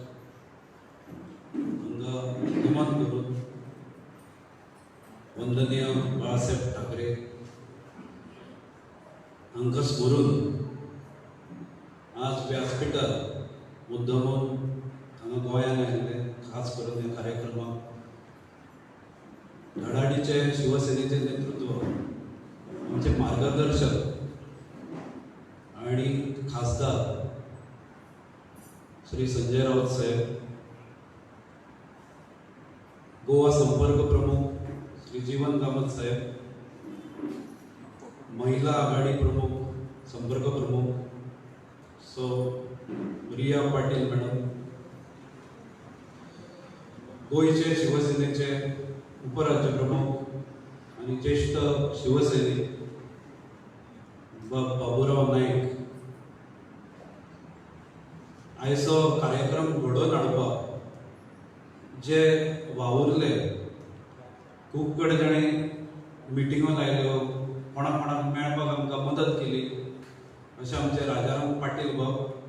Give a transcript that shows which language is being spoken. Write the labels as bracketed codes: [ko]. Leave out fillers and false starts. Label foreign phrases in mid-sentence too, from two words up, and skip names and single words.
[mr] यांना अभिमान करून [kok] वंदनीय बाळासाहेब ठाकरे हांकां स्मरून आज व्यासपीठार मुद्दमून हांगा गोंयांत आयिल्ले खास करून ह्या कार्यक्रमाक [mr] धडाडीचे शिवसेनेचे नेतृत्व आमचे मार्गदर्शक आणि खासदार श्री संजय राऊत साहेब, गोवा संपर्क प्रमुख श्री जीवन कामत साहेब, महिला आघाडी प्रमुख संपर्क प्रमुख सो रिया पाटील मॅडम, गोयचे शिवसेनेचे उपराज्य प्रमुख आणि ज्येष्ठ शिवसैनिक बाबूराव नाईक, [kok] आयचो कार्यक्रम घडोवन हाडपाक जे वावुरले, खूब कडेन ताणें मिटिंगो लायल्यो, कोणाक कोणाक मेळपाक आमकां मदत केली, अशें आमचे राजाराम पाटील बाब,